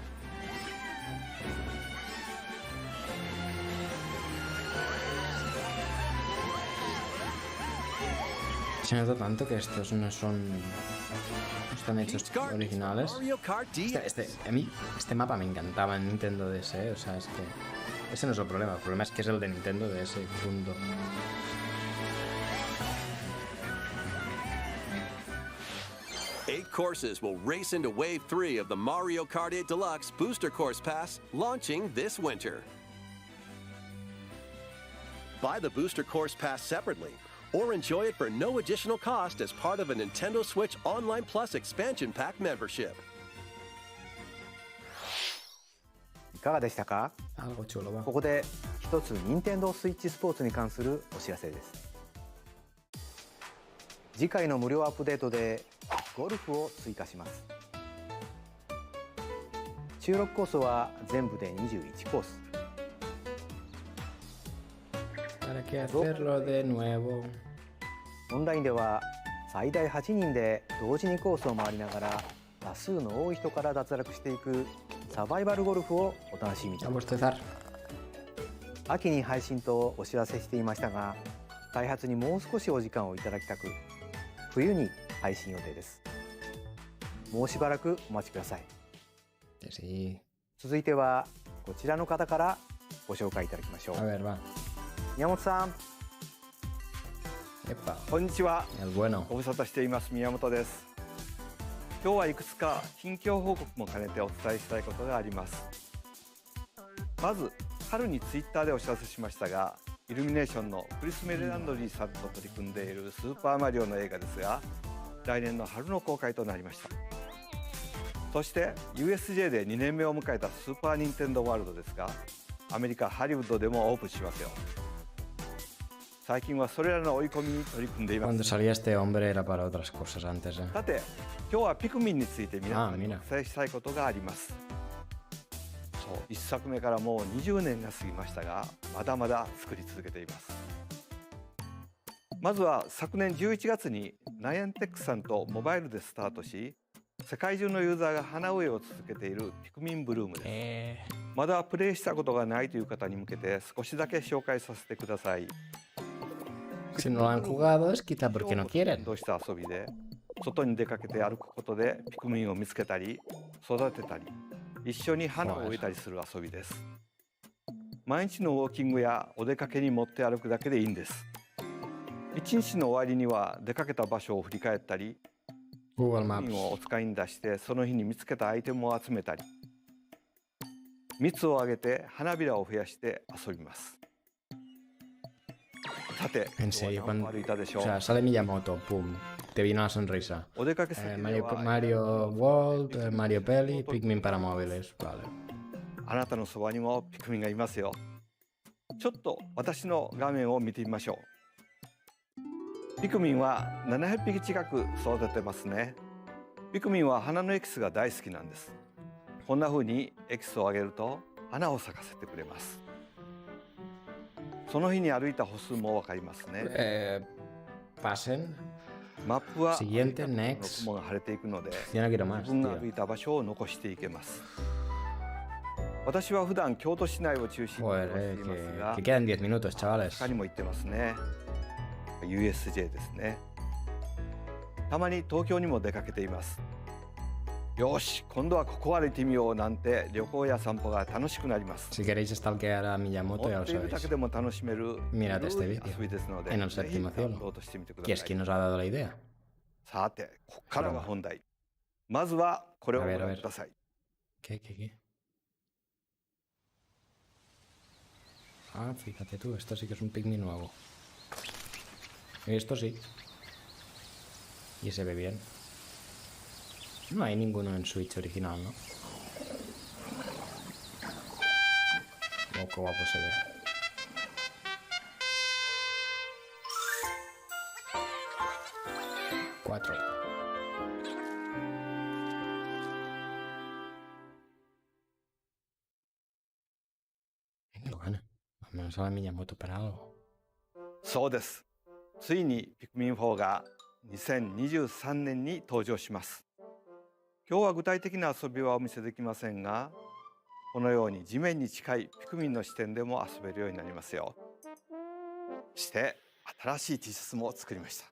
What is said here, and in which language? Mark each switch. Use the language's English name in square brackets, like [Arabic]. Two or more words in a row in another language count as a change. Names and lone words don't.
[Spanish] Se nota tanto que estos no están hechos [English] Peach Gardens from [Spanish] originales. Mario Kart DS. A mí, este mapa me encantaba en Nintendo DS, o sea, es que... Ese no es el problema es que es el de Nintendo DS, punto. [English] Eight courses will race into Wave 3 of the Mario Kart 8 Deluxe Booster Course Pass, launching this winter. Buy the Booster Course Pass separately, or enjoy it for no additional cost as part of a Nintendo Switch Online Plus Expansion Pack membership. [Japanese] いかがでしたか？ [Spanish] Algo chulo, va. [Japanese] ここで一つ任天堂スイッチスポーツに関するお知らせです。次回の無料アップデートでゴルフを追加します。収録コースは全部で21コース。 [Spanish] ¿Para qué hacerlo de nuevo? [Japanese] オンラインでは最大8人で同時にコースを回りながら多数の多い人から脱落していくサバイバルゴルフをお楽しみくだ [Spanish] A [Japanese] さい。 [Spanish] bostezar. [Japanese] 秋に配信とお知らせしていましたが、開発にもう少しお時間をいただきたく、冬に配信予定です。もうしばらくお待ちください。 [Spanish] Que sí. [Japanese] 続いてはこちらの方からご紹介いただきましょ [Spanish] A [Japanese] う。 [Spanish] ver, va. [Japanese] 宮本さん、 [Spanish] Epa. [Japanese] こんにちは。 [Spanish] El bueno. [Japanese] ご無沙汰しています宮本です。今日はいくつか近況報告も兼ねてお伝えしたいことがあります。まず春にツイッターでお知らせしましたが、イルミネーションのクリス・メルランドリーさんと取り組んでいるスーパーマリオの映画ですが、来年の春の公開となりました。そして USJ で2年目を迎えたスーパーニンテンドーワールドですが、アメリカハリウッドでもオープンしますよ。最近はそれらの追い込みに取り組んでいま [Spanish] Cuando [Japanese] す。 [Spanish] salía este hombre era para otras cosas antes, eh. [Japanese] さて、今日はピクミンについて皆さんにおああ伝えしたいことがあります。そう、1作目からもう20年が過ぎましたが、まだまだ作り続けています。まずは昨年11月にナイアンテックさんとモバイルでスタートし、世界中のユーザーが花植えを続けているピクミンブルームです。まだプレイしたことがないという方に向けて少しだけ紹介させてください。 [Spanish] Si no lo han jugado es quizá porque no quieren. [Japanese] とした遊びで、外に出かけて歩くことでピクミンを見つけたり育てたり一緒に花を植えたりする遊びです。毎日のウォーキングやお出かけに持って歩くだけでいいんです。一日の終わりには出かけた場所を振り返ったり、 [Spanish] Google [Japanese] ピクミンを [Spanish] Maps. [Japanese] お使いに出してその日に見つけたアイテムを集めたり、蜜をあげて花びらを増やして遊びます。さて、 [Spanish] En [Japanese] 今日 [Spanish] serio, [Japanese] は何歩歩いたでしょ [Spanish] o [Japanese] う。 [Spanish] sea, sale Miyamoto, pum. Te vino la sonrisa. [Japanese] お出かけ先で [Spanish] Mario, [Japanese] は [Spanish] Mario World, Mario Pelli, Pikmin para móviles. Vale. [Japanese] あなたのそばにもピクミンがいますよ。ちょっと私の画面を見てみましょう。ピクミンは700匹近く育ててますね。ピクミンは花のエキスが大好きなんです。こんな風にエキスをあげると花を咲かせてくれます。その日に歩いた歩数もわかりますね。 [Spanish] Pasen. [Japanese] マップは [Spanish] Siguiente, [Japanese] の [Spanish] next. [Japanese] 雲が晴れていくので [Spanish] Yo no quiero más, [Japanese] 自分が [Spanish] tío. [Japanese] 歩いた場所を残していけます。私は普段京都市内を中心に移動していますが [Spanish] que quedan 10 minutos, chavales. [Japanese] 他にも行ってますね。 USJ ですね。たまに東京にも出かけています。よし、今度はここ歩いてみようなんて旅行や散歩が楽しくなります。 [Spanish] Si queréis stalkear a Miyamoto, ya [Japanese] 持 [Spanish] lo [Japanese] っているだ [Spanish] sabéis. [Japanese] けでも楽しめる [Spanish] Mirad este [Japanese] ゆるい [Spanish] vídeo [Japanese] 遊びですので、 [Spanish] en el [Japanese] ぜひ [Spanish] Séptimo [Japanese] ダウンロ [Spanish] Cielo, [Japanese] ードしてみてく [Spanish] que [Japanese] だ [Spanish] es [Japanese] さい。 [Spanish] quien nos ha dado la idea. [Japanese] さて、ここからが本題。まずはこれをご覧ください。 [Spanish] ¿Qué? Ah, fíjate tú, esto sí que es un picnic nuevo. Esto sí. Y se ve bien. No hay ninguno en Switch original, ¿no? Oh, qué guapo se ve. Cuatro. Lo gana. Al menos a la Miyamoto para algo. [Japanese] そうです。ついにピクミン4が2023年に登場します。今日は具体的な遊びはお見せできませんが、このように地面に近いピクミンの視点でも遊べるようになりますよ。そして新しい T シャツも作りました。